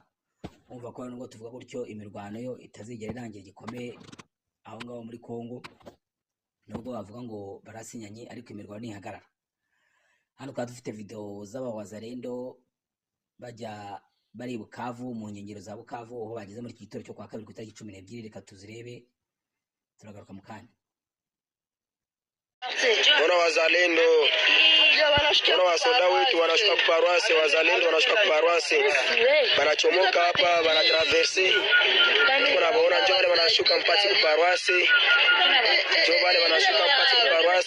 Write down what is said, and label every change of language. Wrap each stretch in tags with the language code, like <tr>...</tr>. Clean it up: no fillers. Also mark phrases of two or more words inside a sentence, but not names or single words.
<rw>Umva ko nubwo tuvuga gutyo imirwano yo itazigera irangira gikomeye aho ngaho muri Kongo, nubwo bavuga ngo barasinyanye, ariko imirwano ntihagarara. Hano twaba dufite video z'abawazalendo bari Bukavu, mu nkengero za Bukavu, aho bageze muri iki gitoro cyo kwa kabiri ku itariki 12. Reka tuzirebe, turagaruka mu kanya.</rw> <sw>Wana wazalendo, wana wasoda wetu wanashuka kuparwase, wazalendo wanashuka kuparwase, banachomoka hapa, banatraverse, kuna baona njoo wale wanashuka mpati kuparwase, njoo wale wanashuka mpati kuparwase.</sw>